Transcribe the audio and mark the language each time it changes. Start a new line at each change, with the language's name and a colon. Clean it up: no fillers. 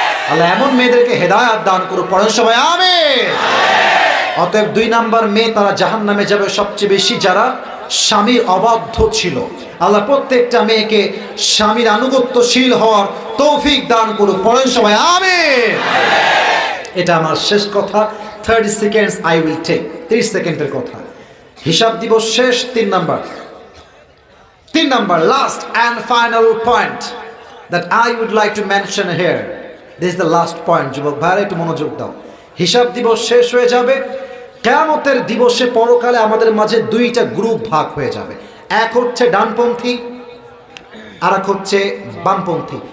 Bangla: আল্লাহ এমন মেয়েদেরকে হেদায়েত দান করুক, পড়েন সবাই আমিন। অতএব 2 নাম্বার মেয়ে তারা জাহান্নামে যাবে সবচেয়ে বেশি যারা স্বামীর অবাধ্য ছিল। আল্লাহ প্রত্যেকটা মেয়েকে স্বামীর আনুগত্যশীল হওয়ার তৌফিক দান করুক, পড়েন সবাই আমিন। এটা আমার শেষ কথা,
English: 30 seconds I will take,
Bangla: 30 সেকেন্ডের কথা। হিসাব দিবস শেষ।
English: 3 number, last and final point that I would like to mention here. This is the last point.
Bangla: যুবক ভাইরা একটু মনোযোগ দাও। হিসাব দিবস শেষ হয়ে যাবে, কিয়ামতের দিবসে পরকালে আমাদের মাঝে 2টা গ্রুপ ভাগ হয়ে যাবে। এক হচ্ছে ডানপন্থী, আর এক হচ্ছে বামপন্থী।